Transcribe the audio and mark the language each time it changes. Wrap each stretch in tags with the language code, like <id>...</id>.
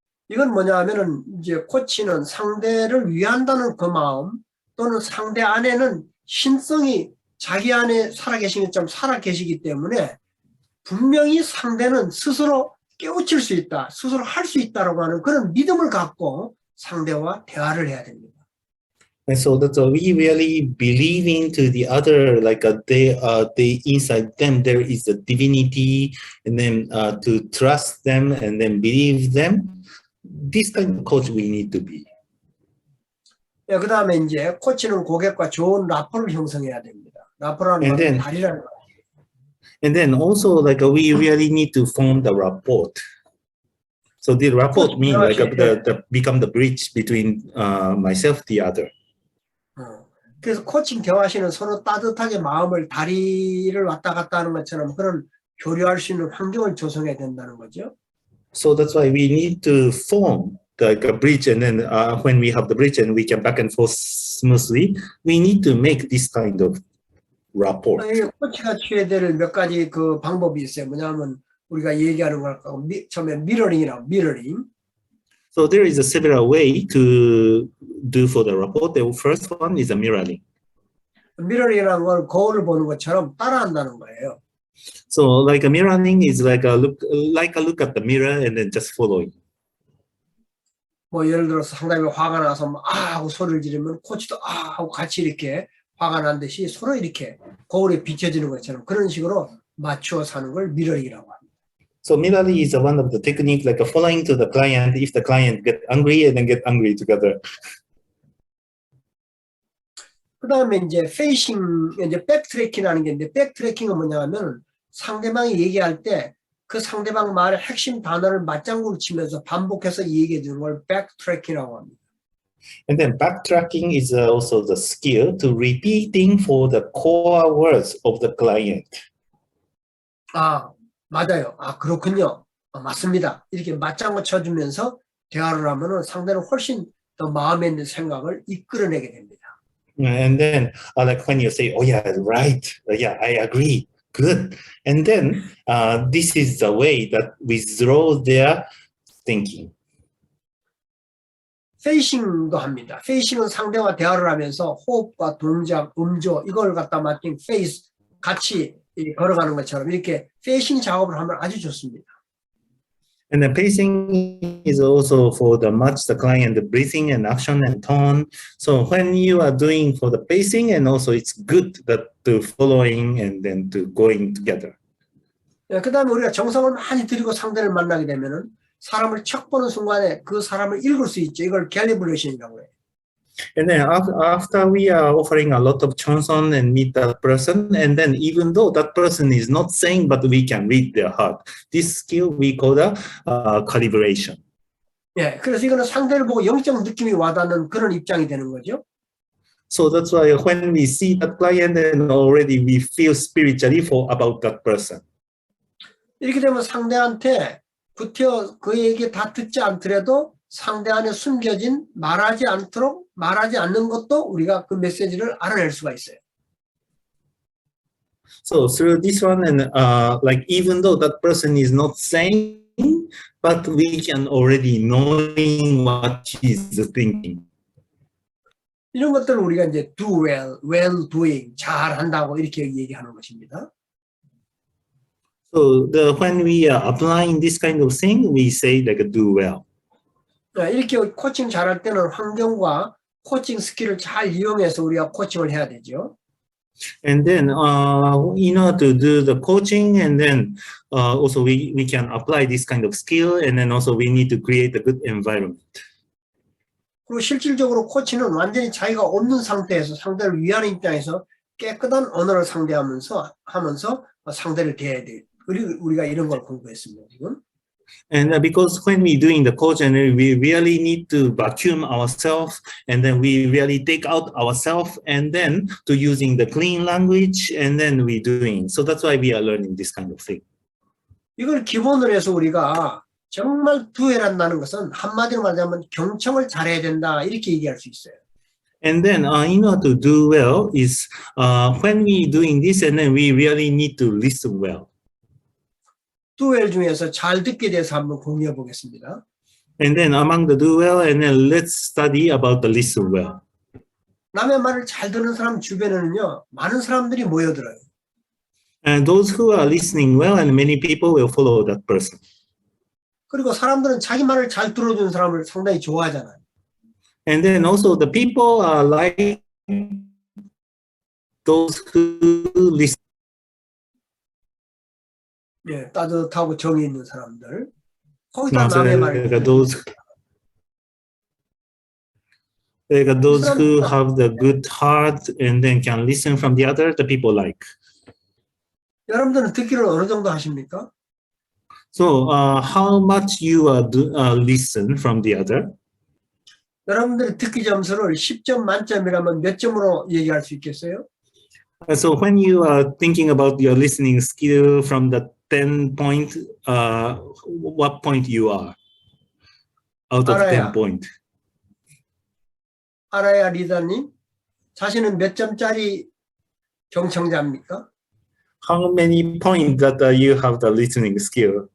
<ko>이건 뭐냐 하면은 이제 코치는 상대를 위한다는 그 마음 또는 상대 안에는 신성이 자기 안에 살아계신 것처럼 살아계시기 때문에 분명히 상대는 스스로 깨우칠 수 있다, 스스로 할 수 있다라고 하는 그런 믿음을 갖고 상대와 대화를 해야 됩니다.</ko> <en>And so that we really believe into the other, like they inside them there is a divinity, and then to trust them and then believe them. This kind of coach we need to be.</en> <ko>예, 그 다음에 이제 코치는 고객과 좋은 라포를 형성해야 됩니다. 라포라는 건 다리라는 거.</ko> <en>And then also like we really need to form the rapport. So the rapport means like the become the bridge between myself the other.</en> <ko>그래서 코칭 대화시는 서로 따뜻하게 마음을 다리를 왔다 갔다 하는 것처럼 그런 교류할 수 있는 환경을 조성해야 된다는 거죠.</ko> <en>So that's why we need to form like a bridge, and then when we have the bridge and we can back and forth smoothly, we need to make this kind of rapport.</en> <ko>코치가 취해야 될 몇 가지 그 방법이 있어요. 뭐냐면 우리가 얘기하는 걸 처음에 미러링이라고 미러링.</ko> <en>So there is a several way to do for the rapport. The first one is a mirroring.</en> <ko>미러링이라는 건 거울을 보는 것처럼 따라한다는 거예요.</ko> <en>So like a mirroring is like a look at the mirror and then just following.</en> <ko>뭐 예를 들어서 상당히 화가 나서 막 아 하고 소리를 지르면 코치도 아 하고 같이 이렇게 화가 난 듯이 서로 이렇게 거울에 비춰지는 것처럼 그런 식으로 맞추어 사는 걸 미러링이라고 합니다.</ko> <en>So mirroring is one of the techniques like following to the client. If the client get angry, and then get angry together.</en> <ko>그 다음에 이제 페이싱, 이제 백트래킹이라는 게 있는데 백트래킹은 뭐냐면 상대방이 얘기할 때 그 상대방 말의 핵심 단어를 맞장구를 치면서 반복해서 얘기해 주는 걸 백트래킹이라고 합니다.</ko> <en>And then backtracking is also the skill to repeating for the core words of the client.</en> <ko>아, 맞아요. 아, 그렇군요. 아, 맞습니다. 이렇게 맞장구 쳐주면서 대화를 하면은 상대는 훨씬 더 마음에 있는 생각을 이끌어내게 됩니다.</ko> <en>And then like when you say, oh yeah, right, yeah, I agree, good. And then this is the way that withdraw their thinking.</en> <ko>페이싱도 합니다. 페이싱은 상대와 대화를 하면서 호흡과 동작, 음조 이걸 갖다 맞춘 페이스 같이 걸어가는 것처럼 이렇게 페이싱 작업을 하면 아주 좋습니다.</ko> <en>And the pacing is also for the match the client, the breathing and action and tone. So when you are doing for the pacing, and also it's good that to following and then to going together.</en> <ko>네, 그다음에 우리가 정성을 많이 들이고 상대를 만나게 되면은 사람을 척 보는 순간에 그 사람을 읽을 수 있죠. 이걸 캘리브레이션이라고 해요.</ko> <en>And then after we are offering a lot of chanson and meet that person, and then even though that person is not saying, but we can read their heart. This skill we call the calibration.</en> <ko>예, 그래서 이거는 상대를 보고 영적 느낌이 와닿는 그런 입장이 되는 거죠.</ko> <en>So that's why when we see that client, and already we feel spiritually for about that person.</en> <ko>이렇게 되면 상대한테 구태여 그 얘기 다 듣지 않더라도 상대 안에 숨겨진 말하지 않는 것도 우리가 그 메시지를 알아낼 수가 있어요.</ko> <en>So through this one, and like even though that person is not saying, but we can already knowing what he's thinking.</en> <ko>이런 것들을 우리가 이제</ko> <en>do well, well doing,</en> <ko>잘한다고 이렇게 얘기하는 것입니다.</ko> <en>So when we are applying this kind of thing, we say like do well.</en> <ko>이렇게 코칭 잘할 때는 환경과 코칭 스킬을 잘 이용해서 우리가 코칭을 해야 되죠.</ko> <en>And then in order to do the coaching, and then also we can apply this kind of skill, and then also we need to create a good environment.</en> <ko>그리고 실질적으로 코치는 완전히 자기가 없는 상태에서 상대를 위하는 입장에서 깨끗한 언어를 상대하면서 상대를 대해야 돼. 그리고 우리가 이런 걸 공부했습니다. 지금.</ko> <en>And because when we doing the coach, and we really need to vacuum ourselves, and then we really take out ourselves, and then to using the clean language, and then we doing. So that's why we are learning this kind of thing.</en> <ko>이걸 기본으로 해서 우리가 정말 두해란다는 것은 한마디로 말하자면 경청을 잘해야 된다 이렇게 얘기할 수 있어요.</ko> <en>And then in order to do well is when we doing this, and then we really need to listen well.</en> <ko>두엘 중에서 잘 듣기에 대해서 한번 공유해 보겠습니다.</ko> <en>And then among the do well, and then let's study about the listen well.</en> <ko>남의 말을 잘 듣는 사람 주변에는요 많은 사람들이 모여들어요.</ko> <en>And those who are listening well, and many people will follow that person.</en> <ko>그리고 사람들은 자기 말을 잘 들어주는 사람을 상당히 좋아하잖아요.</ko> <en>And then also the people are like those who listen.</en> <ko>예, 따뜻하고 정이 있는 사람들. 거기다 남의 말을</ko> <en>those who have the good heart and then can listen from the other, the people like.</en> <ko>여러분들은 듣기를 어느 정도 하십니까?</ko> <en>So how much you listen from the other?</en> <ko>여러분들의 듣기 점수를 10점 만점이라면 몇 점으로 얘기할 수 있겠어요?</ko> <en>So when you are thinking about your listening skill from the 10 point, what point you are out of 10 point?</en> <ko>알아야 리더님, 자신은 몇 점짜리 경청자입니까?</ko> <en>How many points that you have the listening skill?</en>